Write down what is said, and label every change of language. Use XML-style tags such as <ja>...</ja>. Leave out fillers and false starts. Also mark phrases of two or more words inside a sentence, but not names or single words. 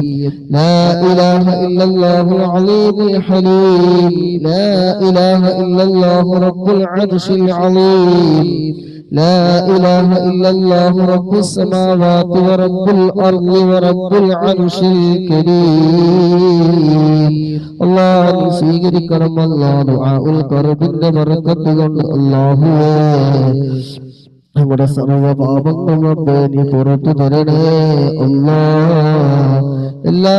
<ar>لا إله إلا الله العظيم الحليم. لا إله إلا الله رب العرش العظيم. لا إله إلا الله رب السماوات ورب الأرض ورب العرش الكريم.</ar> <ml>الله സ്വീകരിക്കണം അല്ലാഹ് ദുആഉൽ ഖർബിന്റെ ബർക്കത്ത് കൊണ്ട്. അല്ലാഹുവേ നമ്മുടെ സർവ്വ പാപങ്ങളും നീ പുറത്തു തരണേ അല്ലാഹ്.</ml>